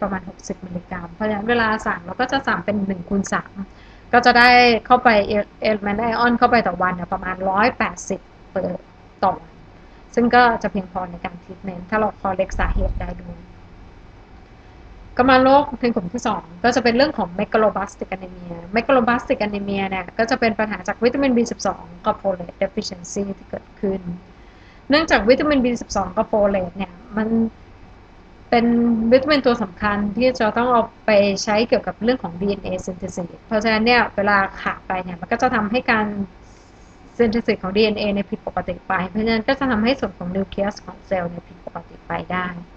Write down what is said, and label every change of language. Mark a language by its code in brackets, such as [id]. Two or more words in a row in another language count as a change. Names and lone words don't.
[th] ประมาณ60มิลลิกรัมเพราะฉะนั้นเวลาสั่งเราก็จะสั่งเป็น1 คูณ 3ก็จะได้เข้าไป [en] element iron [th] เข้าไปต่อวันเนี่ยประมาณ180ต่อวันซึ่งก็จะเพียงพอใน การทรีทเมนต์ถ้าเราคอเล็กสาเหตุได้ด้วยกำมะโรคในกลุ่มที่2ก็จะเป็นเรื่องของ [en] megaloblastic anemia megaloblastic anemia [th] เนี่ยก็ จะเป็นปัญหาจากวิตามิน B12 กับ [en] folate deficiency [th] ที่เกิดขึ้นเนื่องจากวิตามิน B12 กับ folate เนี่ยมันเป็นวิตามินตัวสำคัญที่จะต้องเอาไปใช้เกี่ยวกับเรื่องของ [en] DNA synthesis [th] เพราะฉะนั้นเนี่ยเวลาขาดไปเนี่ยมันก็จะทำให้การ synthesis ของ DNA เนี่ยผิดปกติไปเพราะฉะนั้นก็จะทำให้ส่วนของนิวเคลียสของเซลล์เนี่ยผิดปกติไปได้